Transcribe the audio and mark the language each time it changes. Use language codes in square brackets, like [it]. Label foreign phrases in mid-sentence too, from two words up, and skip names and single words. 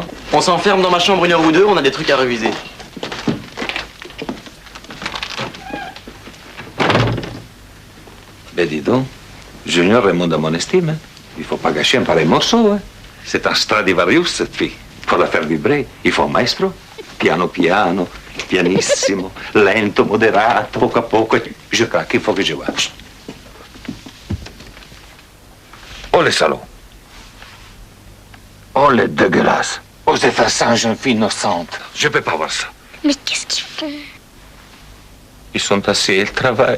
[fr] On s'enferme dans ma chambre 1 heure ou 2, on a des trucs à réviser. Ben dis donc, Junior remonte à mon estime. Hein. Il faut pas gâcher un pareil morceau. Hein. C'est un Stradivarius, cette fille. Faut la faire vibrer. Il faut un maestro. [it] Piano piano, pianissimo, lento, moderato, poco a poco. [fr] Je craque, il faut que je vois. Oh, les salauds. Oh, les dégueulasses. Osez faire ça à une jeune fille innocente. Je peux pas voir ça. Mais qu'est-ce qu'ils font? Ils sont assis, ils travaillent.